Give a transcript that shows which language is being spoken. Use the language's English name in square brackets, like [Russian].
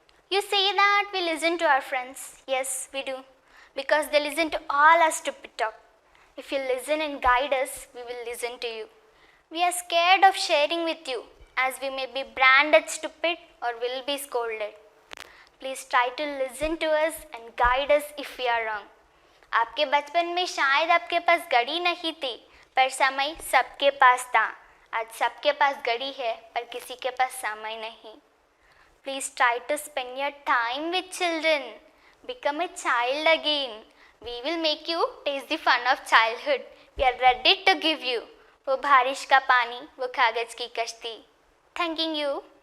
[English] You say that we listen to our friends. Yes, we do, because they listen to all our stupid talk. If you listen and guide us, we will listen to you. We are scared of sharing with you, as we may be branded stupid or will be scolded. Please try to listen to us and guide us if we are wrong. [Hindi] आपके बचपन में शायद आपके पास घड़ी नहीं थी, पर समय सबके पास था. आज सबके पास घड़ी है, पर किसी के पास समय नहीं. [English] Please try to spend your time with children. Become a child again. We will make you taste the fun of childhood. We are ready to give you [Hindi] वो बारिश का पानी, वो कागज की कश्ती. [English] Thanking you.